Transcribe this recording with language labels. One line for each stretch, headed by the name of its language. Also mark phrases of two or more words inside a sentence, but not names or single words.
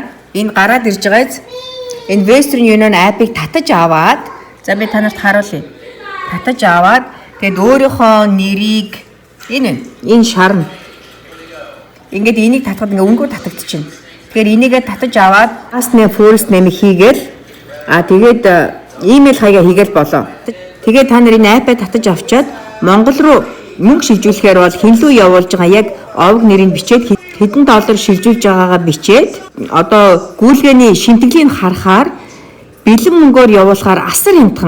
Mongolian: Энэ гараад ирж байгааз энэ
English: Western Union app-
Mongolian: ыг татаж аваад за би танарт харуулъя. Татаж аваад тэгэд өөрийнхөө нэрийг энэ шарна. Ингээд энийг татахад ингээ өнгөөр татагдчихна. Тэгэхээр энийгээ татаж аваад
English: last name first name
Mongolian: хийгээл Тэгээд имэйл хаягаа хийгээл болоо. Тэгээд та нарын iPad татаж авчаад Монгол руу мөнгө шилжүүлэхээр бол хинлүү явуулж байгаа яг овг нэрийг бичээд хэдэн доллар шилжүүлж байгаагаа бичээд одоо гүйлгээний шимтгэлийг харахаар бэлэн мөнгөөр явуулахаар асар хямдхан.